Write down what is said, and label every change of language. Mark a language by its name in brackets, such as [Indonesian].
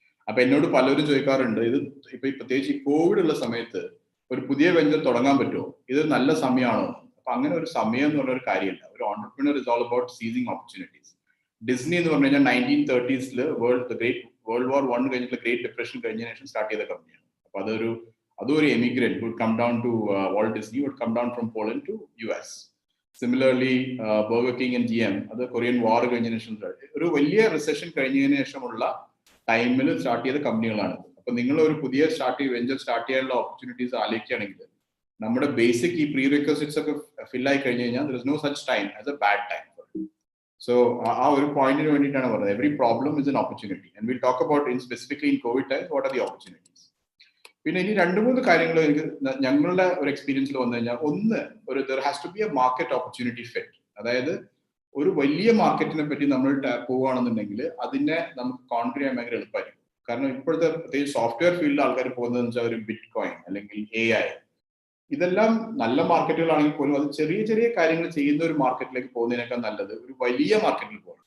[Malayalam] അപ്പൊ എന്നോട് പലരും ചോദിക്കാറുണ്ട്, ഇത് ഇപ്പൊ പ്രത്യേകിച്ച് ഈ കോവിഡ് ഉള്ള സമയത്ത് ഒരു പുതിയ വെഞ്ചർ തുടങ്ങാൻ പറ്റുമോ, ഇത് നല്ല സമയമാണോ? അപ്പൊ അങ്ങനെ ഒരു സമയം എന്ന് പറഞ്ഞ ഒരു കാര്യമില്ല. ഒരു [English] Entrepreneur is all about seizing opportunities. [Malayalam] Disney എന്ന് പറഞ്ഞു കഴിഞ്ഞാൽ 1930s വേൾഡ് വാർ 1 കഴിഞ്ഞിട്ടുള്ള ഗ്രേറ്റ് ഡിപ്രഷൻ കഴിഞ്ഞതിന് ശേഷം സ്റ്റാർട്ട് ചെയ്ത കമ്പനിയാണ്. അപ്പൊ അതും ഒരു [English] Emigrant would come down to Walt Disney, would come down from Poland to US. [Malayalam] Similarly, Burger King and GM, അത് കൊറിയൻ വാർ കഴിഞ്ഞതിന് ശേഷം ഒരു വലിയ റിസഷൻ കഴിഞ്ഞതിന് ശേഷമുള്ള ടൈമിൽ സ്റ്റാർട്ട് ചെയ്ത കമ്പനികളാണ്. അപ്പൊ നിങ്ങൾ ഒരു പുതിയ വെഞ്ചർ സ്റ്റാർട്ട് ചെയ്യാനുള്ള ഓപ്പർച്യൂണിറ്റീസ് ആലോചിക്കുകയാണെങ്കിൽ നമ്മുടെ ബേസിക് ഈ പ്രീ റിക്വസിറ്റ്സ് ഒക്കെ ഫിൽ ആയി കഴിഞ്ഞു കഴിഞ്ഞാൽ [English] there is no such time as a bad time. So [Malayalam] ആ ഒരു പോയിന്റിന് വേണ്ടിയിട്ടാണ് പറയുന്നത് [English] every problem is an opportunity, and we'll talk about specifically in COVID times what are the opportunities. [Malayalam] പിന്നെ ഇനി 2-3 കാര്യങ്ങൾ എനിക്ക് ഞങ്ങളുടെ ഒരു എക്സ്പീരിയൻസിൽ വന്നു കഴിഞ്ഞാൽ, ഒന്ന് [English] there has to be a market opportunity fit. [Malayalam] അതായത് ഒരു വലിയ മാർക്കറ്റിനെ പറ്റി നമ്മൾ പോവുകയാണെന്നുണ്ടെങ്കിൽ അതിനെ നമുക്ക് കോൺക്രീറ്റ് ചെയ്യാൻ ഭയങ്കര എളുപ്പമായിരിക്കും. കാരണം ഇപ്പോഴത്തെ പ്രത്യേകിച്ച് സോഫ്റ്റ്വെയർ ഫീൽഡിൽ ആൾക്കാർ പോകുന്നതെന്ന് വെച്ചാൽ ഒരു ബിറ്റ് കോയിൻ അല്ലെങ്കിൽ AI, ഇതെല്ലാം നല്ല മാർക്കറ്റുകളാണെങ്കിൽ പോലും അത് ചെറിയ ചെറിയ കാര്യങ്ങൾ ചെയ്യുന്ന ഒരു മാർക്കറ്റിലേക്ക് പോകുന്നതിനേക്കാൾ നല്ലത് ഒരു വലിയ മാർക്കറ്റിൽ പോകണം.